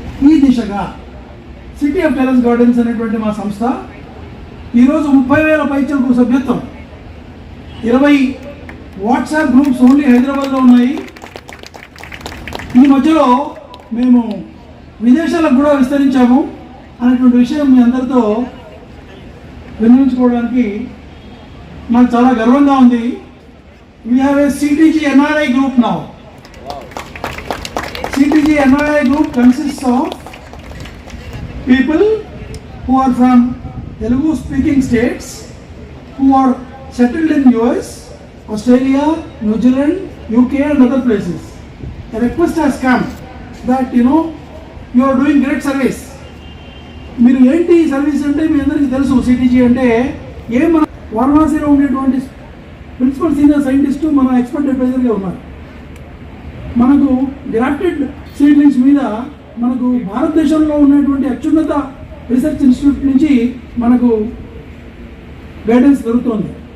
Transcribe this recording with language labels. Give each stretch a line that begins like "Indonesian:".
Telugu: ఈ దిశగా city of terrace gardens అనేటువంటి మా సంస్థ ఈరోజు 30,000 పైచలకు సభ్యత్వం, 20 వాట్సాప్ గ్రూప్స్ ఓన్లీ హైదరాబాద్లో ఉన్నాయి. ఈ మధ్యలో మేము విదేశాలకు కూడా విస్తరించాము అనేటువంటి విషయం మీ అందరితో వినియోగించుకోవడానికి నాకు చాలా గర్వంగా ఉంది.
English: We have a CTG NRI group now. CTG NRI group consists of people who are from Telugu speaking states who are settled in US, Australia, New Zealand, UK and other places. A request has come that you are doing great service.
Telugu: మీరు ఏంటి service అంటే మీ అందరికీ తెలుసు. CTG అంటే మన వారణాసిలో ఉండేటువంటి principal senior scientist మన ఎక్స్పర్ట్ అడ్వైజర్గా ఉన్నారు. మనకు గ్రాఫ్టెడ్ సీడ్లింగ్స్ మీద మనకు భారతదేశంలో ఉన్నటువంటి అత్యున్నత రీసెర్చ్ ఇన్స్టిట్యూట్ నుంచి మనకు గైడెన్స్ దొరుకుతుంది.